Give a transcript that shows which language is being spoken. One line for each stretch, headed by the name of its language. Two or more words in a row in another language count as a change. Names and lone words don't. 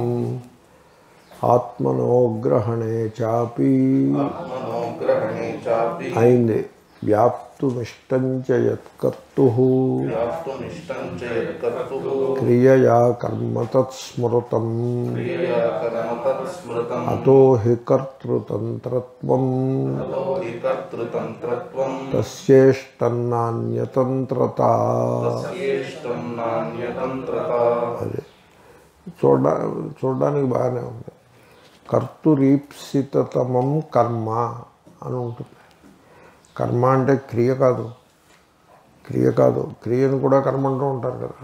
Sanskrit: आत्मनो ग्रहणे चापि अयिंदे व्याप्तुमिष्टं च यत्कर्तुः क्रियया कर्म तत्स्मृतम् अतो हि कर्तृतन्त्रत्वं तस्येष्टन्नान्यतन्त्रता।
Telugu: అదే చూడడానికి బాగానే ఉంది.
Sanskrit: కర్తురీప్సితతమం కర్మ
Telugu: అని ఉంటుంది. కర్మ అంటే క్రియ కాదు, క్రియను కూడా కర్మ అంటూ ఉంటారు కదా.